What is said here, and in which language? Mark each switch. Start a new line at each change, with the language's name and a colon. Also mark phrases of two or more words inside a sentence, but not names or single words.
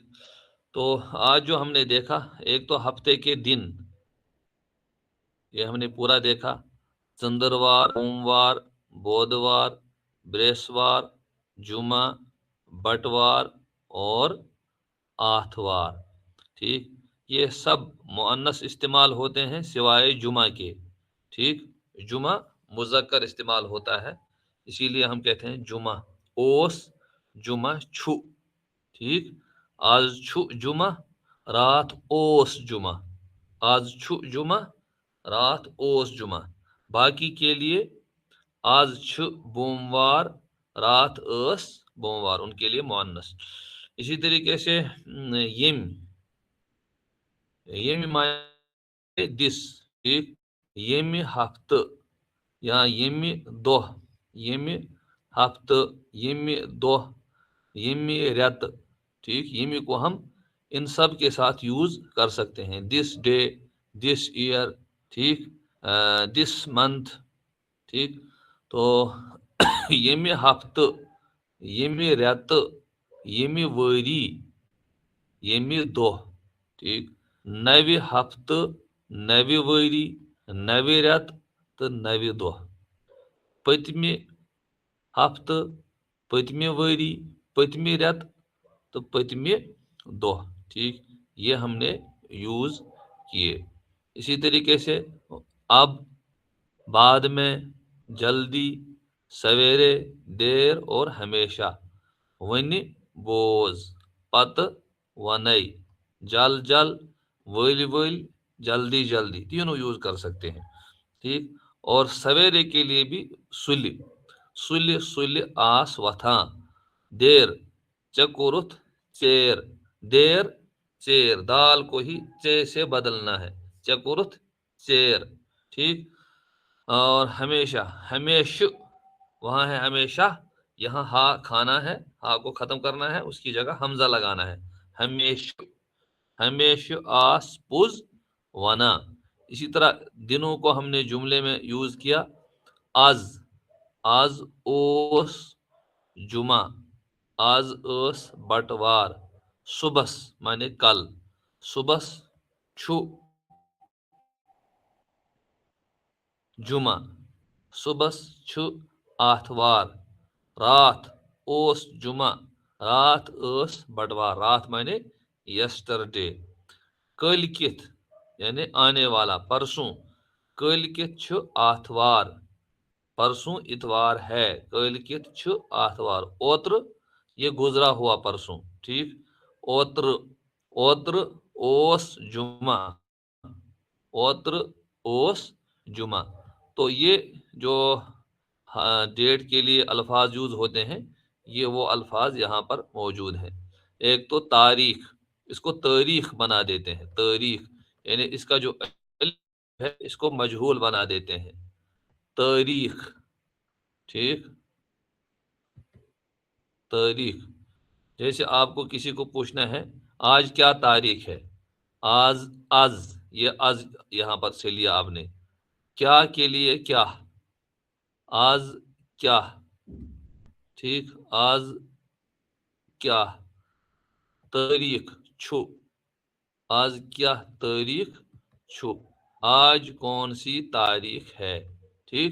Urdu: تو آج جو ہم نے دیکھا، ایک تو ہفتے کے دن، یہ ہم نے پورا دیکھا,
Kashmiri: چندروار، سوموار، بدھوار، برہسپتوار، جُمہ، بٹوار
Urdu: اور آٹھوار، ٹھیک. یہ سب مؤنث استعمال ہوتے ہیں سوائے جمعہ کے، ٹھیک. جمعہ مذکر استعمال ہوتا ہے، اسی لیے ہم کہتے ہیں
Kashmiri: جُمہ، اوس جُمہ چھُ,
Urdu: ठीक।
Kashmiri: آز چھُ جُمہ، راتھ اوس جُمہ، آز چھُ جُمہ، راتھ اوس جُمہ.
Urdu: باقی کے لیے
Kashmiri: آز چھُ بۄموار، راتھ اوس بۄموار,
Urdu: ان کے لیے مؤنث. اسی طریقے سے یم، یم مانے دِس، ٹھیک.
Kashmiri: یمہِ ہفتہ یا یمہِ دۄہ، یمہِ ہفتہ، یمہِ دۄہ، یمہِ ریتھ, ठीक।
Urdu: یم کو ہم ان سب کے ساتھ یوز کر سکتے ہیں,
English: this day, this year,
Urdu: ठीक,
English: this month,
Urdu: ठीक।
Kashmiri: तो यम हफ्त یمی ریت یمی وری یمی دہ ٹھیک نوِ ہفتہ نوِ وری نوِ ریت تو نوِ دہ پتمہِ ہفتہ پتمہِ وری پتمہِ ریت تو پتمہِ دہ ٹھیک
Urdu: یہ ہم نے یوز کیے. اسی طریقے سے اب بعد میں جلدی سویرے دیر اور ہمیشہ
Kashmiri: ونہِ بوز پتہ ونے جل جل ول ول
Urdu: جلدی جلدی تینوں یوز کر سکتے ہیں ٹھیک. اور سویرے کے لیے بھی
Kashmiri: سُلہِ سُلہِ سُلہِ آس وتھان
Urdu: دیر
Kashmiri: ژےٚ کوٚرُتھ ژیر
Urdu: دیر ژیر دال کو ہی ژے سے بدلنا ہے
Kashmiri: ژےٚ کوٚرُتھ ژیر
Urdu: ٹھیک. اور ہمیشہ ہمیشہ وہاں ہے ہمیشہ یہاں ہا کھانا ہے ہا کو ختم کرنا ہے اس کی جگہ حمزہ لگانا ہے ہمیشہ ہمیشہ
Kashmiri: آس پوز ونا.
Urdu: اسی طرح دنوں کو ہم نے جملے میں یوز کیا
Kashmiri: آز آز اوس جمعہ آز اوس بٹوار صبحس
Urdu: مانے کل
Kashmiri: صبحس چھُ جمعہ صبحس چھُ آتھوار رات اوس جمعہ رات اوس بٹوار رات
Urdu: مانے یسٹرڈے.
Kashmiri: کل کِتھ
Urdu: یعنی آنے والا پرسوں
Kashmiri: کل کِتھ چھُ آتھوار
Urdu: پرسوں اتوار ہے
Kashmiri: کل کِتھ چھُ آتھوار.
Urdu: اوتر یہ گزرا ہوا پرسوں ٹھیک.
Kashmiri: اوتر اوتر اوس جمعہ اوتر اوس جمعہ.
Urdu: تو یہ جو ڈیٹ کے لیے الفاظ یوز ہوتے ہیں یہ وہ الفاظ یہاں پر موجود ہیں. ایک تو تاریخ اس کو تاریخ بنا دیتے ہیں تاریخ یعنی اس کا جو ہے اس کو مجہول بنا دیتے ہیں تاریخ ٹھیک. تاریخ جیسے آپ کو کسی کو پوچھنا ہے
Kashmiri: آج کیا تاریخ ہے آج آز یہ آز یہاں پر سے لیا آپ نے کیا کے لیے کیا آج کیا ٹھیک آج کیا تاریخ چھو
Urdu: آج کیا تاریخ چھو آج کون سی تاریخ ہے ٹھیک.